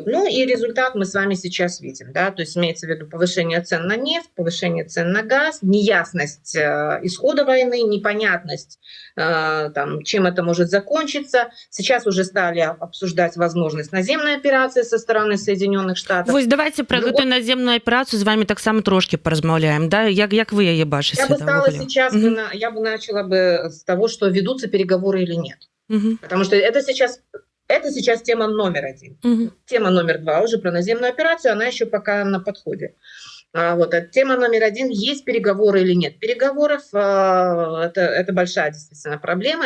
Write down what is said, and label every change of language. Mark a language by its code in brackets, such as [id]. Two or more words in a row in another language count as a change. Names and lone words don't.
[ru] Ну и результат мы с вами сейчас видим. Да? То есть имеется в виду повышение цен на нефть, повышение цен на газ, неясность исхода войны, непонятность, там, чем это может закончиться. Сейчас уже стали обсуждать возможность наземной операции со стороны Соединенных Штатов. [be] Вось давайте пра Ну, гэтую наземную аперацыю з вамі таксама трошкі паразмаўляем, да? Як вы яе бачыце? [ru] я бы стала [be] ўвогуле? [ru] сейчас, Мгм. я бы начала бы с того, что ведутся переговоры или нет. Мгм. Потому что это сейчас тема номер один. Мгм. Тема номер два уже про наземную операцию, она еще пока на подходе. Вот. А тема номер один, есть переговоры или нет переговоров, это большая действительно проблема.